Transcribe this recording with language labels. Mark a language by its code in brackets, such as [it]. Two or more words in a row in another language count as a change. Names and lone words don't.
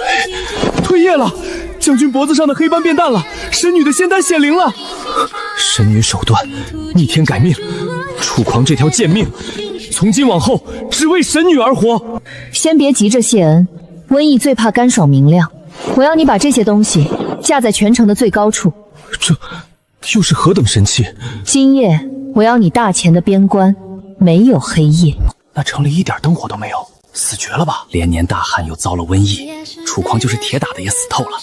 [zh] 退液了，將軍脖子上的黑斑變淡了，神女的仙丹顯靈了。神女手段逆天改命，楚狂這條賤命，從今往後只為神女而活。先別急着謝恩，瘟疫最怕乾爽明亮。我要你把這些東西架在全城的最高處。這又是何等神器？今夜我要你大前的邊關沒有黑夜。那城裡一點燈火都沒有，死絕了吧？連年大旱又遭了瘟疫，楚狂就是鐵打的也死透了。